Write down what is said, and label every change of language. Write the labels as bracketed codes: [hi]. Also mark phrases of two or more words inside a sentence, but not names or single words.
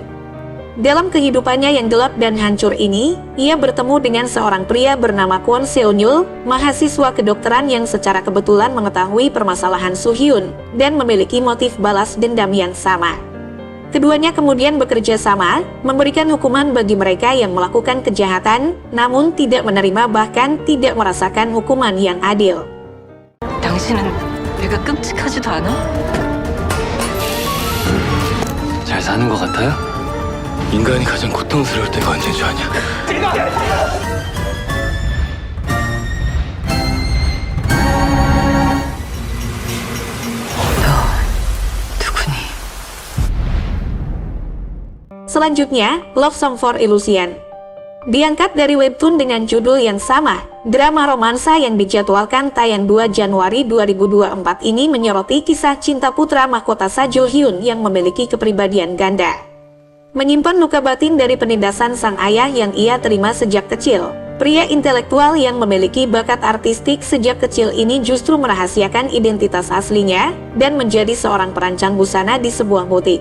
[id] Dalam kehidupannya yang gelap dan hancur ini, ia bertemu dengan seorang pria bernama Kwon Seon-yul, mahasiswa kedokteran yang secara kebetulan mengetahui permasalahan Soo Hyun dan memiliki motif balas dendam yang sama. Keduanya kemudian bekerja sama, memberikan hukuman bagi mereka yang melakukan kejahatan, namun tidak menerima bahkan tidak merasakan hukuman yang adil. [ko] 당신은 내가 끔찍하지도 않아? 잘 사는 것 같아요? 인간이 가장 고통스러울 때가 언제인 줄 아냐? 누구니? [id] Selanjutnya, Love Song for Illusion. Diangkat dari webtoon dengan judul yang sama, drama romansa yang dijadwalkan tayang 2 Januari 2024 ini menyoroti kisah cinta putra mahkota Seo Hyun yang memiliki kepribadian ganda. Menyimpan luka batin dari penindasan sang ayah yang ia terima sejak kecil, pria intelektual yang memiliki bakat artistik sejak kecil ini justru merahasiakan identitas aslinya dan menjadi seorang perancang busana di sebuah butik.